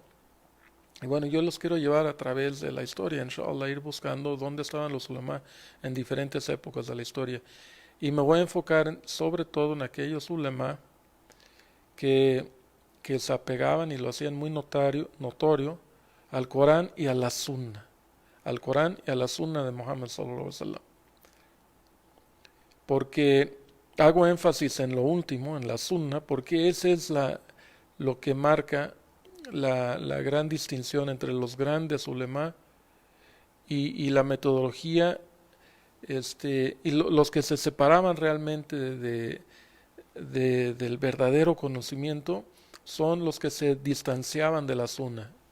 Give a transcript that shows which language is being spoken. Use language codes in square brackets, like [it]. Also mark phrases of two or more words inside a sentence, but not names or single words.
[es] Y bueno, yo los quiero llevar a través de la historia, inshallah, ir buscando dónde estaban los ulema en diferentes épocas de la historia. Y me voy a enfocar sobre todo en aquellos ulema que, que se apegaban y lo hacían muy notorio al Corán y a la Sunna. Al Corán y a la Sunna de Muhammad [ar] صلى الله عليه وسلم. [es] Porque hago énfasis en lo último, en la Sunna, porque ese es lo que marca la gran distinción entre los grandes ulema y la metodología, los que se separaban realmente del verdadero conocimiento son los que se distanciaban de la Sunna.